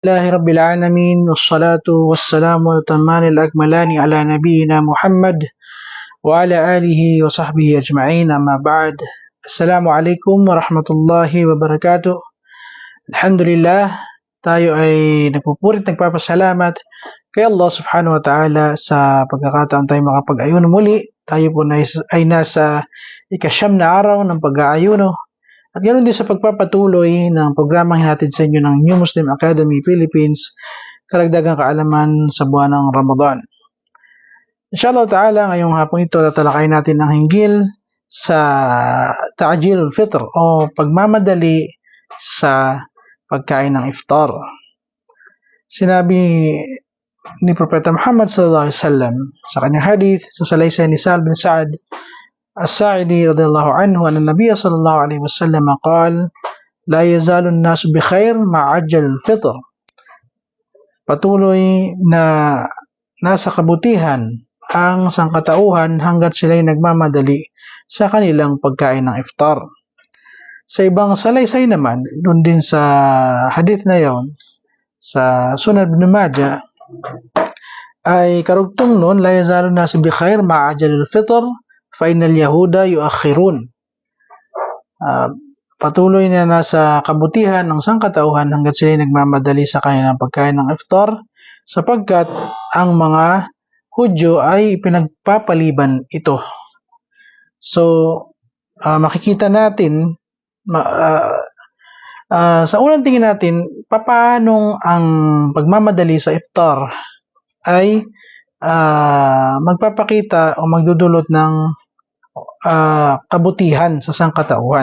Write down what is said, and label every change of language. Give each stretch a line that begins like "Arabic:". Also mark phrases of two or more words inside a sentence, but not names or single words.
Arabic: لله رب العالمين والصلاة والسلام والتمان الأكملان على نبينا محمد وعلى آله وصحبه أجمعين أما بعد السلام عليكم ورحمة الله وبركاته.
Filipino: Alhamdulillah, tayo ay nagpupurit nagpapasalamat kay Allah
Arabic: سبحانه وتعالى
Filipino: sa pagkakataon tayo makapag-ayuno muli. Tayo po ay nasa ikasyam na araw ng pag-aayuno. At ganoon din sa pagpapatuloy ng programang hinatid sa inyo ng New Muslim Academy Philippines, karagdagang kaalaman sa buwan ng Ramadan.
Arabic: إن شاء الله تعالى,
Filipino: ngayong hapon ito, tatalakayin natin ang hinggil sa
Arabic: تعجيل الفطر
Filipino: o pagmamadali sa pagkain ng iftar. Sinabi ni Propeta Muhammad
Arabic: صلى الله عليه وسلم
Filipino: sa kanyang hadith sa salaysay ni Sa'd bin Sa'd
Arabic: الساعدي رضي الله عنه أن النبي صلى الله عليه وسلم قال لا يزال الناس بخير مع عجل الفطر.
Filipino: Patuloy na nasa kabutihan ang sangkatauhan hanggat sila'y nagmamadali sa kanilang pagkain ng iftar. Sa ibang salaysay naman, doon din sa hadith na yon sa Sunan Ibn Majah, ay karugtong noon,
Arabic: لا يزال الناس بخير مع عجل الفطر فإن اليهود يؤخرون.
Filipino: Patuloy na nasa kabutihan ng sangkatauhan hanggat sila nagmamadali sa kanilang pagkain ng iftar sapagkat ang mga Hudyo ay pinagpapaliban ito. So, makikita natin sa unang tingin natin paano ang pagmamadali sa iftar ay magpapakita o magdudulot ng kabutihan sa sangkatauhan.